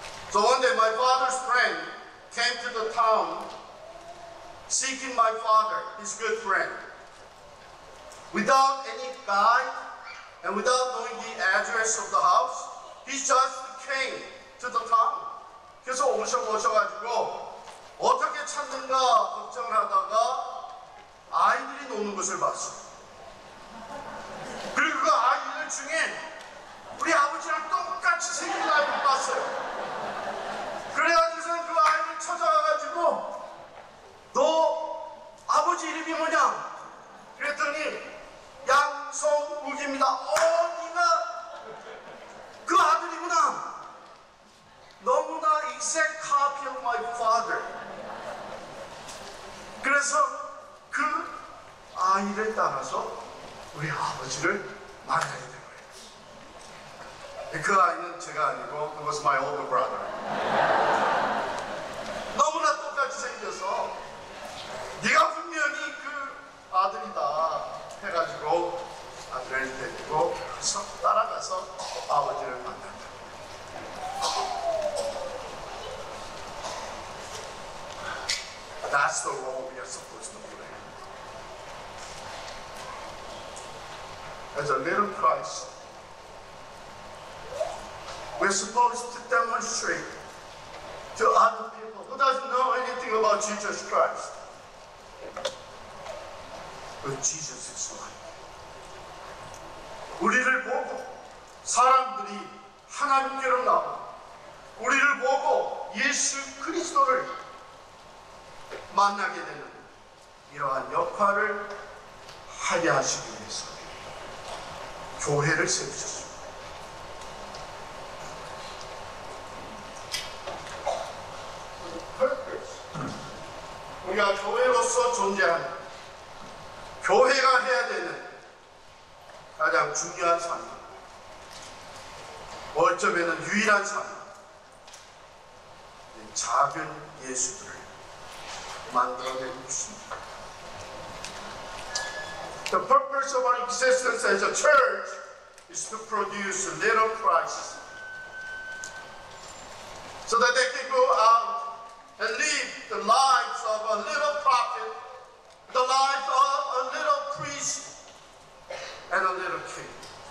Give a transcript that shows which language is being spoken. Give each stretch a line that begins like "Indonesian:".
English: So one day my father's friend came to the town seeking my father, his good friend. Without any guide and without knowing the address of the house, he just came to the town.
Korean: 그래서 오셔가지고 어떻게 찾는가 걱정을 하다가 아이들이 노는 것을 봤어요. 그리고 그 아이들 중에 우리 아버지랑 똑같이 생긴 아이를 봤어요. 그래가지고서 그 아이를 찾아가가지고 너 아버지 이름이 뭐냐? 그랬더니 양성욱입니다. 네가 그 아들이구나. 너무나
English: exact copy of my father.
Korean: 그래서 그 아이를 따라서 우리 아버지를 만나게 된 거예요. 그 아이는 제가 아니고
English: it was my older brother.
Korean: 너무나 똑같이 생겨서 네가 분명히 그 아들이다 해가지고 아들을 데리고 가서 따라가서 아버지를 만났다.
English: That's the role we are supposed to play. As a little Christ, we're supposed to demonstrate to other people who doesn't know anything about Jesus Christ that Jesus is life.
Korean: 우리를 보고 사람들이 하나님께로 나오고 우리를 보고 예수 그리스도를 만나게 되는 이러한 역할을 하게 하시기 위해서 교회를 세우셨습니다. 우리가 교회로서 존재하는, 교회가 해야 되는 가장 중요한 삶, 어쩌면 유일한 삶, 작은 예수들을 만들어내는 것입니다.
English: The purpose of our existence as a church is to produce little Christ, so that they can go out and live the lives of a little prophet, the lives of a little priest, and a little king.